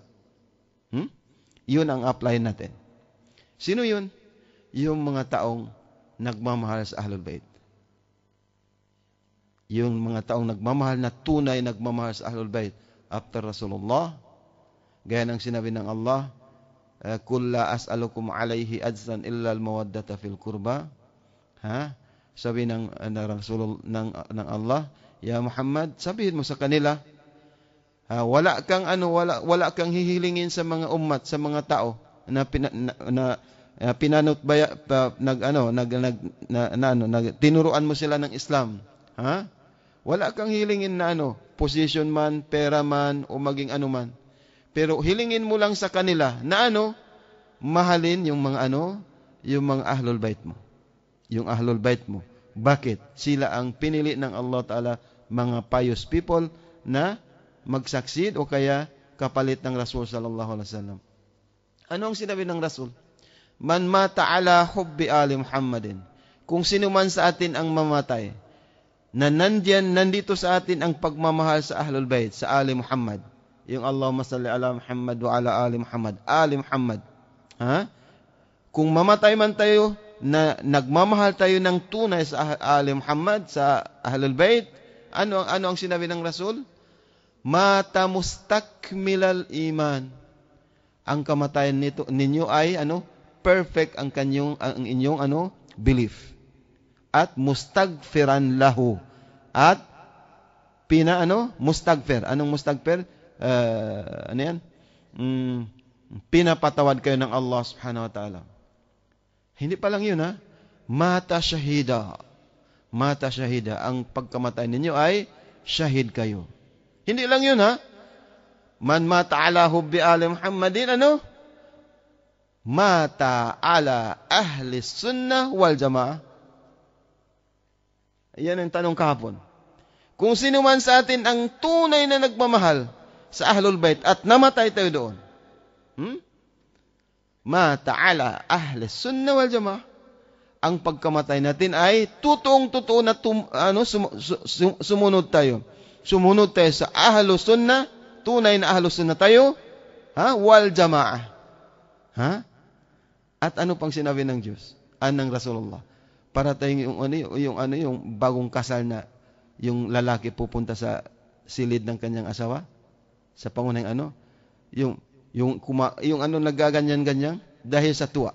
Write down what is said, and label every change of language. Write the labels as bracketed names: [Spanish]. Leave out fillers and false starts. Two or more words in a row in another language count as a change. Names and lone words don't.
[Filipino] Yun ang apply natin. Sino yun? Yung mga taong nagmamahal sa Ahlul Bayt. Yung mga taong nagmamahal na tunay nagmamahal sa Ahlul Bayt after Rasulullah. Gaya ng sinabi ng Allah, [Arabic] "قل لا أسألكم عليه أجرا إلا المودة في القربى." [Filipino] Sabi ng Rasul ng Allah, "Ya Muhammad, sabihin mo sa kanila, wala kang hihilingin sa mga ummat, sa mga tao na tinuruan mo sila ng Islam. Wala kang hilingin na position man, pera man, o maging man. Pero hilingin mo lang sa kanila na mahalin yung mga yung mga Ahlul Bayt mo. Yung Ahlul Bayt mo. Bakit? Sila ang pinili ng Allah Ta'ala, mga [English] pious people [Filipino] na mag-succeed o kaya kapalit ng Rasul [Arabic] صلى الله عليه وسلم. [Filipino] Ano ang sinabi ng Rasul? [Arabic] من مات على حب آل محمد. [Filipino] Kung sino man sa atin ang mamatay, na nandito sa atin ang pagmamahal sa Ahlul Bayt, sa Ali Muhammad. [Arabic] Yung اللهم صل على محمد وعلى آل محمد. آل محمد. [Filipino] Kung mamatay man tayo, na nagmamahal tayo ng tunay sa Ali Muhammad, sa Ahlul Bayt, ano ang sinabi ng Rasul? [Arabic] مات مستكملا الإيمان. [Filipino] Ang kamatayan ninyo ay perfect ang inyong belief. At [Arabic] مستغفرا له. [Filipino] At mustagfir. Anong mustagfir? Pinapatawad kayo ng Allah [Arabic] سبحانه وتعالى. [Filipino] Hindi pa lang yun, [Arabic] مات شهيدا. مات شهيدا. [Filipino] Ang pagkamatay ninyo ay shahid kayo. Hindi lang yun, [Arabic] من مات على حب آل محمد، مات على أهل السنة والجماعة. [Filipino] Yan ang tanong kahapon. Kung sino man sa atin ang tunay na nagmamahal sa Ahlul Bayt at namatay tayo doon, [Arabic] مات على أهل السنة والجماعة. [Filipino] Ang pagkamatay natin ay totoong-totoo na sumunod tayo. Sumunod tayo sa Ahlus Sunnah, tunay na Ahlus Sunnah tayo, [Arabic] والجماعة. [Filipino] At ano pang sinabi ng Diyos? Ng Rasulullah? Para tayong yung bagong kasal na yung lalaki pupunta sa silid ng kanyang asawa, sa pangunahing yung nagaganyan-ganyan dahil sa tuwa.